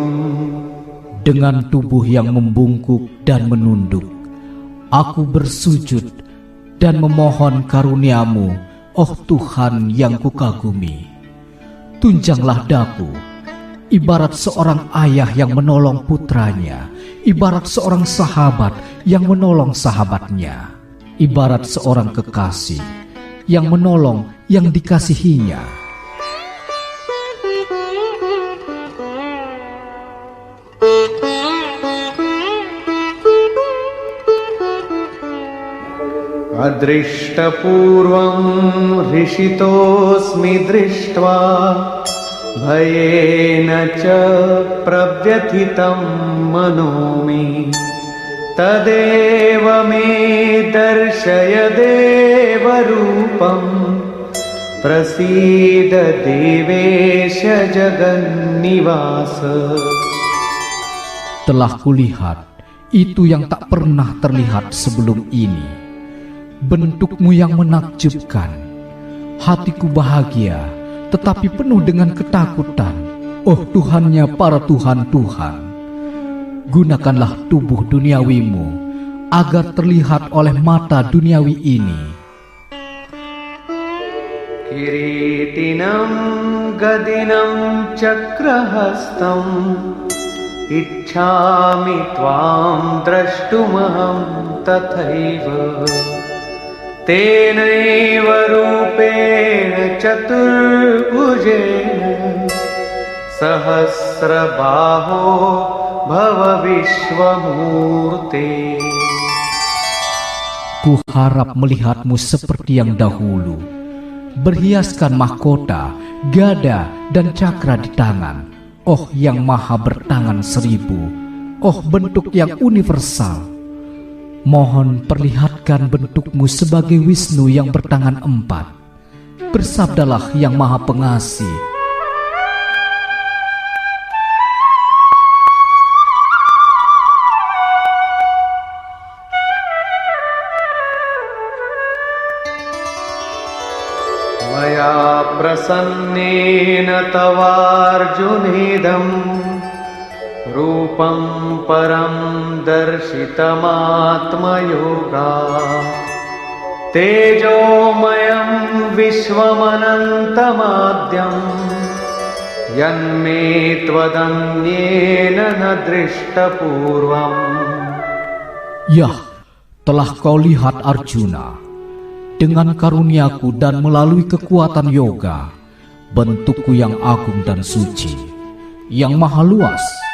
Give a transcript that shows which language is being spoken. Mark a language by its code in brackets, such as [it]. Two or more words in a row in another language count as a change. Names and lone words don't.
[id] Dengan tubuh yang membungkuk dan menunduk, aku bersujud dan memohon karunia-Mu, Tuhan yang kukagumi. Tunjanglah daku, ibarat seorang ayah yang menolong putranya, ibarat seorang sahabat yang menolong sahabatnya, ibarat seorang kekasih yang menolong yang dikasihinya. [sa] अदृष्टपूर्वं हृषितोऽस्मि दृष्ट्वा भयेन च प्रव्यथितं मनो मे तदेव मे दर्शय देव रूपं प्रसीद देवेश जगन्निवास. [id] Telah kulihat itu yang tak pernah terlihat sebelum ini. Bentuk-Mu yang menakjubkan. Hatiku bahagia, tetapi penuh dengan ketakutan. Tuhannya para Tuhan-Tuhan, gunakanlah tubuh duniawi-Mu agar terlihat oleh mata duniawi ini. [sa] किरीटिनं गदिनं चक्रहस्तम् इच्छामि त्वां द्रष्टुमहं तथैव तेनैव रूपेण चतुर्भुजेन सहस्रबाहो भव विश्वमूर्ते. [id] Ku harap melihat-Mu seperti yang dahulu, berhiaskan mahkota, gada, dan cakra di tangan. Yang maha bertangan 1000, bentuk yang universal. Mohon perlihatkan bentuk-Mu sebagai Wisnu yang bertangan 4. Bersabdalah yang maha pengasih. [sa] मया प्रसन्नेन तवार्जुनेदं रूपं परं दर्शितम् योग तेजोमयं विश्वमनन्तमाद्यं यन्मे त्वदन्येन न दृष्टपूर्वम्. [id] Yah, telah kau lihat Arjuna. Dengan karuniaku dan melalui kekuatan yoga, bentukku yang agung dan suci, yang maha luas.